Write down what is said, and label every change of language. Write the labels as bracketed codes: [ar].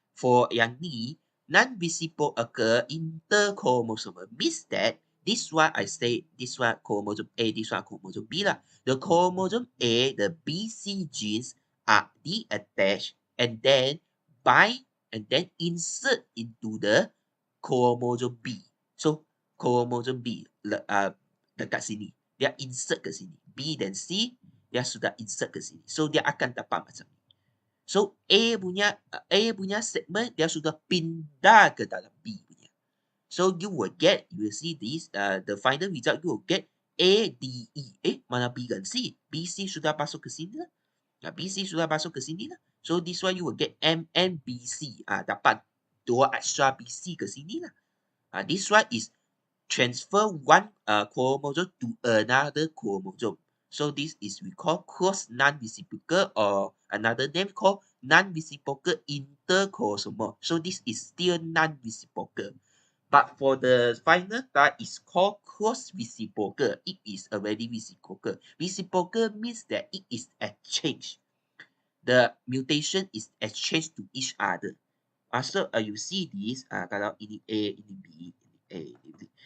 [en] For [ms] yang ni, [en] non-reciprocal interchromosomal means that this one I say, this one chromosome A, this one chromosome B lah. The chromosome A, the BC genes are deattached and then bind and then insert into the chromosome B. [ms] So, chromosome B dekat sini. Dia insert ke sini. B dan C, dia sudah insert ke sini. So, dia akan dapat macam ni. [en] So, A punya segment, [ms] dia sudah pindah ke dalam B punya. [en] So, you will see this, the final result, you will get [ms] A, D, E. Mana B dan C? B, C sudah masuk ke sini lah. B, C sudah masuk ke sini lah. [en] So this one you will get M and B, C. [ms] Dapat 2 extra B, C ke sini lah. [en] This one is transfer one chromosome to another chromosome. So this is we call cross non-reciprocal, or another name called non-reciprocal interchromosomal. So this is still non-reciprocal. But for the final type, it's called cross-reciprocal. It is already reciprocal. Reciprocal means that it is exchanged. The mutation is exchanged to each other. So you see this, [ms] kalau ini A, ini B, ini A, ini B.